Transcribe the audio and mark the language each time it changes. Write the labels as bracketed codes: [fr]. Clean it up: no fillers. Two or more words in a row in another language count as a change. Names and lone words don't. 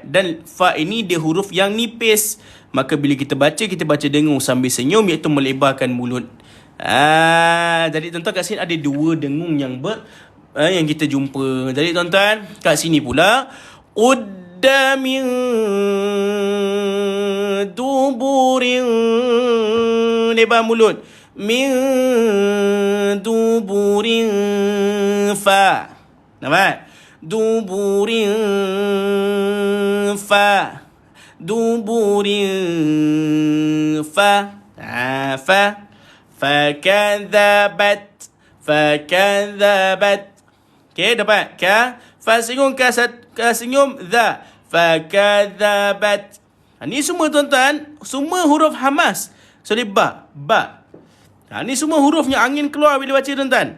[ms] Dan fa ini dia huruf yang nipis. Maka bila kita baca dengung sambil senyum, iaitu melebarkan mulut. Jadi tuan-tuan, kat sini ada 2 dengung yang kita jumpa. Jadi tuan-tuan, kat sini pula [ar] قدام دبر, [ms] lebar mulut. [ar] من دبر ف. Nampak? دبر ف. دبر ف. Fakadzabat. [ms] Okey, dapat? Fa senyum, ka senyum, dha. Fakadzabat. Ni semua tuan-tuan, semua huruf hamas. Sorry, ba. Ni semua hurufnya angin keluar bila baca tuan-tuan.